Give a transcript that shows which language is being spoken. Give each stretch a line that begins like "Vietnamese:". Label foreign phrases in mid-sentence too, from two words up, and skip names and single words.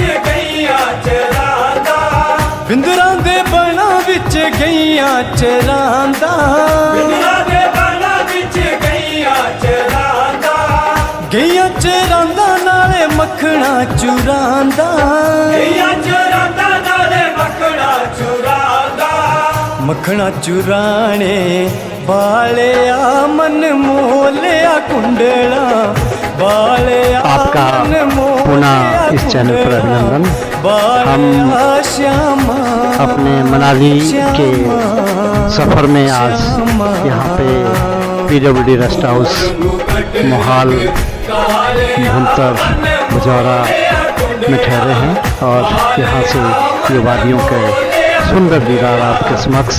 Punjabi: ਗਈਆਂ ਚਰਾਂਦਾ, ਬਿੰਦਰਾ ਦੇ ਬਾਣਾ ਵਿਚ ਗਈਆਂ ਚਰਾਂਦਾ, ਬਿੰਦਰਾ ਦੇ ਬਾਣਾ ਵਿਚ ਗਈਆਂ ਚਰਾਂਦਾ, ਗਈਆਂ ਚਰਾਂਦਾ ਨਾਲੇ ਮਖਨਾ ਚੁਰਾਂਦਾ, ਗਈਆਂ ਚਰਾਂਦਾ ਨਾਲੇ ਮਖਨਾ ਚੁਰਾਂਦਾ, ਮਖਨਾ ਚੁਰਾਨੇ ਬਾਲਿਆ ਮਨ ਮੋਲਿਆ ਕੁੰਡਲਾ ਬਾਲਿਆ
Hindi: आपका पुनः इस चैनल पर अभिनंदन। हम अपने मनाली के सफ़र में आज यहाँ पे
English: PWD rest house
Hindi: मोहाल भुंतर बजौरा में ठहरे हैं और यहाँ से ये वादियों के सुंदर दीदार आपके समक्ष।